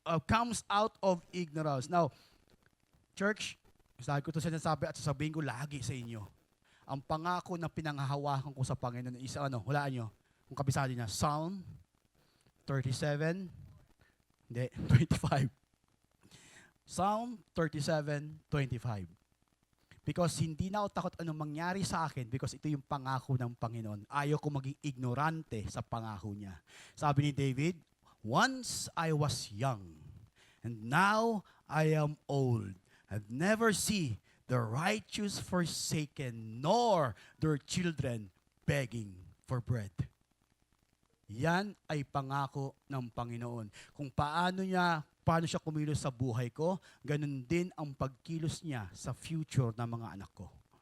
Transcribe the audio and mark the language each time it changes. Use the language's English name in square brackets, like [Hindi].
[Filipino] Comes out of ignorance. Now, church, sabi ko ito sinasabi at sasabihin ko lagi sa inyo, ang pangako na pinanghahawakan ko sa Panginoon is hulaan nyo, kung kabisado niya, Psalm 37, hindi, 25. Psalm 37:25. Because hindi na ako takot anong mangyari sa akin because ito yung pangako ng Panginoon. Ayaw ko maging ignorante sa pangako niya. Sabi ni David, [English] once I was young, and now I am old. I've never seen the righteous forsaken, nor their children begging for bread. [Filipino] Yan ay pangako ng Panginoon. Kung paano siya kumilos sa buhay ko, ganun din ang pagkilos niya sa future ng mga anak ko.